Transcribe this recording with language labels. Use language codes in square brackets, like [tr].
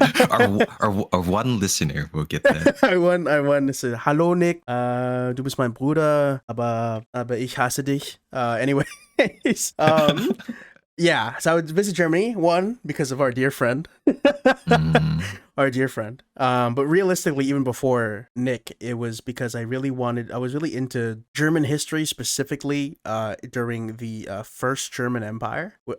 [en] our one listener will get that. I won. [de] So, hallo Nick, du bist mein Bruder, aber ich hasse dich. [en] Anyways, yeah. So I would visit Germany, one, because of our dear friend. Our dear friend. But realistically, even before Nick, it was because I was really into German history, specifically during the First German Empire.